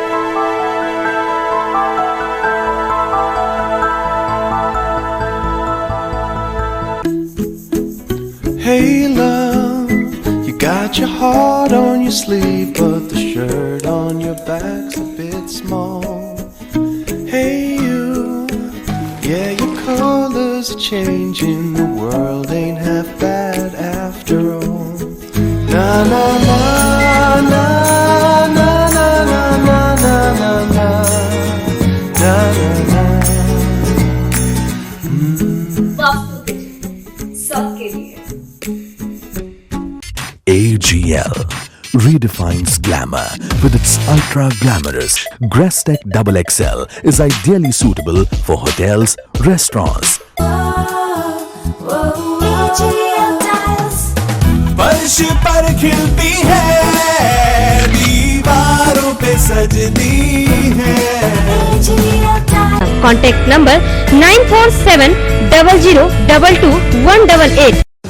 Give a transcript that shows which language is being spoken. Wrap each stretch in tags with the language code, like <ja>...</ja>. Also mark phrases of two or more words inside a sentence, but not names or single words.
<en>Hey love, you got your heart on your sleeve, but the shirt on your back's a bit small. Hey you, yeah, your colors are changing, the world ain't half bad after all. Na na na na na na na na na na na na na. AGL redefines glamour with its ultra glamorous Grestec XXL is ideally suitable for hotels, restaurants.</en> <hi>फर्श पर खिलती है, दीवारों पे सजती है।</hi> <en>Contact number 94700222188.</en>